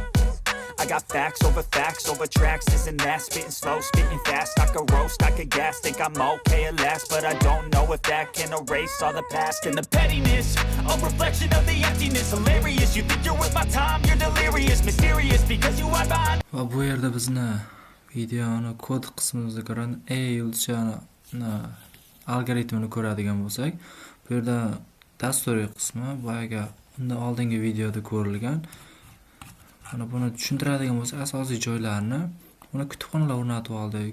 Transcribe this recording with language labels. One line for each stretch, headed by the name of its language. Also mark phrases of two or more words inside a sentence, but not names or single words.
English: I got facts over tracks, this and that. Spitting slow, spitting fast. I could roast, I could gas. Think I'm okay at last, but I don't know if that can erase all the past. And the pettiness, a reflection of the emptiness. Hilarious, you think you're worth my time. You're delirious, mysterious, because you are behind.
Uzbek: Va bu yerda bizni videoni kod qismimizga ko'ra A yulduzchani algoritmini ko'radigan bo'lsak, bu yerda dasturiy qismi boyaga undan oldingi videoda ko'rilgan. Mana buni tushuntiradigan bo'lsak, asosiy joylarini buni kutubxonalar o'rnatib oldik.